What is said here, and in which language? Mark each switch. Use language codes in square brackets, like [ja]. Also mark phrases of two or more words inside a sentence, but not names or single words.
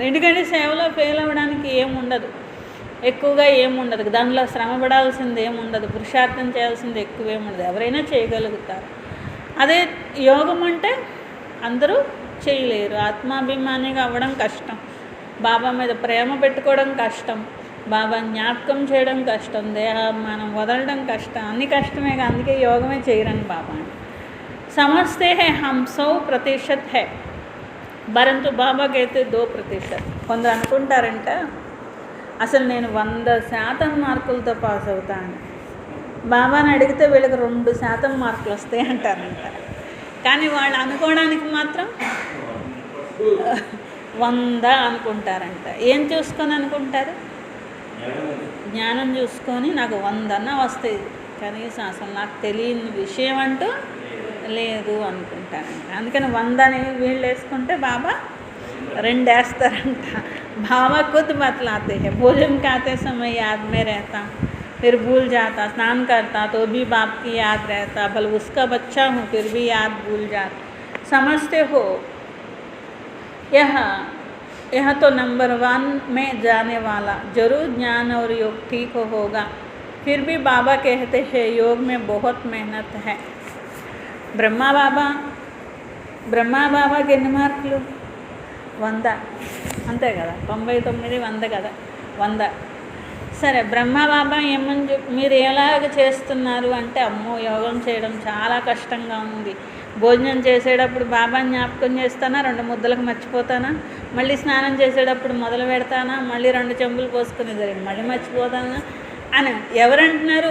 [te] ఎందుకంటే సేవలో ఫెయిల్ అవ్వడానికి ఏముండదు, ఎక్కువగా ఏముండదు, దానిలో శ్రమ పడాల్సింది ఏముండదు, పురుషార్థం చేయాల్సింది ఎక్కువేముండదు, ఎవరైనా చేయగలుగుతారు. అదే యోగం అంటే అందరూ చేయలేరు. ఆత్మాభిమానిగా అవ్వడం కష్టం, బాబా మీద ప్రేమ పెట్టుకోవడం కష్టం, బాబా జ్ఞాపకం చేయడం కష్టం, దేహాభిమానం వదలడం కష్టం, అన్ని కష్టమే. అందుకే యోగమే చేయరని [hi] బాబా సమझते हैं हम 100% है परंतु బాబా कहते 2%. [te] కొందరు అనుకుంటారంట అసలు నేను 100% మార్కులతో పాస్ అవుతాను, బాబాని అడిగితే వీళ్ళకి 2% మార్కులు వస్తాయి అంటారంట. కానీ వాళ్ళు అనుకోవడానికి మాత్రం 100 అనుకుంటారంట. ఏం చూసుకొని అనుకుంటారు? జ్ఞానం చూసుకొని నాకు 100 అన్నా వస్తాయి, కనీసం అసలు నాకు తెలియని విషయం అంటూ లేదు అనుకుంటారంట. అందుకని 100 అని వీళ్ళు వేసుకుంటే బాబా 2 వేస్తారంట. [hi] बाबा खुद बतलाते हैं, भोजन खाते समय याद में रहता, फिर भूल जाता, स्नान करता तो भी बाप की याद रहता, भले उसका बच्चा हूँ फिर भी याद भूल जाता. समझते हो यह तो नंबर 1 में जाने वाला, जरूर ज्ञान और योग ठीक होगा. फिर भी बाबा कहते हैं योग में बहुत मेहनत है. [te] ब्रह्मा బాబాకి ఎన్ని మార్కులు? 100 అంతే కదా, 99 100 కదా, 100. సరే, బ్రహ్మా బాబా ఏమని మీరు ఎలాగ చేస్తున్నారు అంటే, అమ్మో యోగం చేయడం చాలా కష్టంగా ఉంది. భోజనం చేసేటప్పుడు బాబా జ్ఞాపకం చేస్తానా, 2 ముద్దలకు మర్చిపోతానా, మళ్ళీ స్నానం చేసేటప్పుడు మొదలు పెడతానా, మళ్ళీ 2 చెంబులు పోసుకుని మళ్ళీ మర్చిపోతానా అని ఎవరంటున్నారు?